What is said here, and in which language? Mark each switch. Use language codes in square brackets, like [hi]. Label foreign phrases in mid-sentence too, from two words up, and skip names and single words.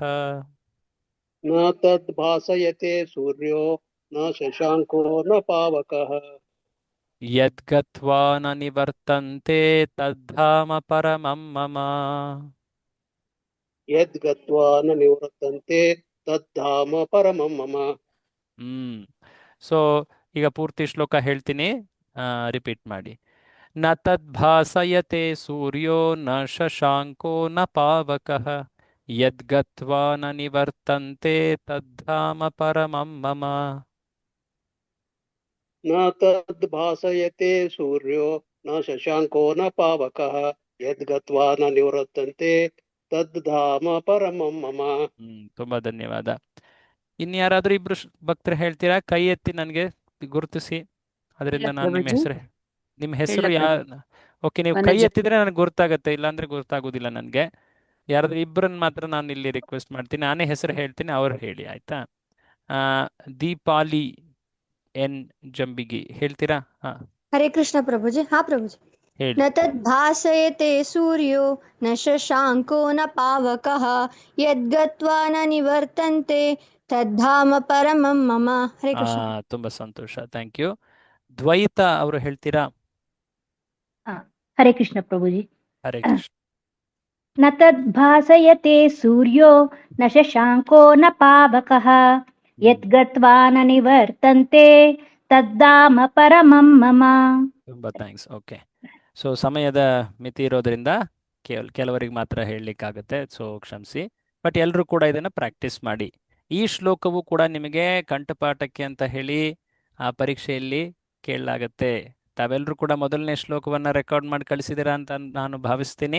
[sa] ನ ತದ್ಭಾಸಯತೆ ಸೂರ್ಯೋ ನ ಶಶಾಂಕೋ ನ ಪಾವಕಃ ಯದ್ಗತ್ವಾ ನ ನಿವರ್ತಂತೆ ತದ್ಧಾಮ ಪರಮಂ ಮಮ. ಯದ್ಗತ್ವಾ ನ ನಿವೃತ್ತಂತೆ ತದ್ಧಾಮ ಪರಮಂ ಮಮ. [kn] ಸೊ ಈಗ ಪೂರ್ತಿ ಶ್ಲೋಕ ಹೇಳ್ತೀನಿ, ರಿಪೀಟ್ ಮಾಡಿ. [sa] ನ ತದ್ಭಾಸಯತೆ ಸೂರ್ಯೋ ನ ಶಶಾಂಕೋ ನ ಪಾವಕಃ ಯದ್ಗತ್ವಾ ನ ನಿವರ್ತಂತೆ ತದ್ಧಾಮ ಪರಮಂ ಮಮ. ನ ತದ್ಭಾಸಯತೆ ಸೂರ್ಯೋ ನ ಶಶಾಂಕೋ ನ ಪಾವಕಃ ಯದ್ಗತ್ವಾ ನ ನಿವೃತ್ತಂತೆ ತದ್ಧಾಮ ಪರಮಂ ಮಮ. [kn] ತುಂಬಾ ಧನ್ಯವಾದ. ಇನ್ಯಾರಾದ್ರೂ ಇಬ್ರು ಭಕ್ತರು ಹೇಳ್ತೀರಾ? ಕೈ ಎತ್ತಿ ನನಗೆ ಗುರುತಿಸಿ. ಅದರಿಂದ ನಾನು ನಿಮ್ಮ ಹೆಸರು ಓಕೆ, ನೀವು ಕೈ ಎತ್ತಿದ್ರೆ ನನಗೆ ಗೊತ್ತಾಗತ್ತೆ, ಇಲ್ಲಾಂದ್ರೆ ಗೊತ್ತಾಗೋದಿಲ್ಲ ನನಗೆ. ಯಾರಾದ್ರೂ ಇಬ್ಬರನ್ನ ಮಾತ್ರ ನಾನು ಇಲ್ಲಿ ರಿಕ್ವೆಸ್ಟ್ ಮಾಡ್ತೀನಿ. ನಾನೇ ಹೆಸರು ಹೇಳ್ತೀನಿ, ಅವ್ರು ಹೇಳಿ, ಆಯ್ತಾ? ದೀಪಾಲಿ ಎನ್ ಜಂಬಿಗಿ ಹೇಳ್ತೀರಾ? ಹರೇ ಕೃಷ್ಣ ಪ್ರಭುಜಿ. ಹಾ ಪ್ರಭುಜಿ. ಹೇಳಿ. [sa] ನ ತದ್ಭಾಸಯತೆ ಸೂರ್ಯೋ ನ ಶಶಾಂಕೋ ನ ಪಾವಕಃ ಯದ್ಗತ್ವಾ ನ ನಿವರ್ತಂತೆ ತದ್ಧಾಮ ಪರಮಂ ಮಮ. [kn] ಹರೇ ಕೃಷ್ಣ. ತುಂಬಾ ಸಂತೋಷ, [en] thank you. [kn] ದ್ವೈತ ಅವರು ಹೇಳ್ತೀರಾ? ಹರೇ ಕೃಷ್ಣ ಪ್ರಭುಜಿ. ಹರೇ ಕೃಷ್ಣ. [sa] ನ ತದ್ಭಾಸಯತೆ ಸೂರ್ಯೋ ನ ಶಶಾಂಕೋ ನ ಪಾವಕಃ ಯದ್ಗತ್ವಾ ನ ನಿವರ್ತಂತೆ ತದ್ದಾಮ ಪರಮಂ ಮಮ. [kn] ತುಂಬಾ ಥ್ಯಾಂಕ್ಸ್. ಓಕೆ, ಸೊ ಸಮಯದ ಮಿತಿ ಇರೋದ್ರಿಂದ ಕೆಲವರಿಗೆ ಮಾತ್ರ ಹೇಳಲಿಕ್ಕಾಗುತ್ತೆ, ಸೊ ಕ್ಷಮಿಸಿ. ಬಟ್ ಎಲ್ಲರೂ ಕೂಡ ಇದನ್ನು ಪ್ರಾಕ್ಟೀಸ್ ಮಾಡಿ. ಈ ಶ್ಲೋಕವು ಕೂಡ ನಿಮಗೆ ಕಂಠಪಾಠಕ್ಕೆ ಅಂತ ಹೇಳಿ ಆ ಪರೀಕ್ಷೆಯಲ್ಲಿ ಕೇಳಲಾಗತ್ತೆ. ತಾವೆಲ್ಲರೂ ಕೂಡ ಮೊದಲನೇ ಶ್ಲೋಕವನ್ನು ರೆಕಾರ್ಡ್ ಮಾಡಿ ಕಳಿಸಿದ್ದೀರಾ ಅಂತ ನಾನು ಭಾವಿಸ್ತೀನಿ.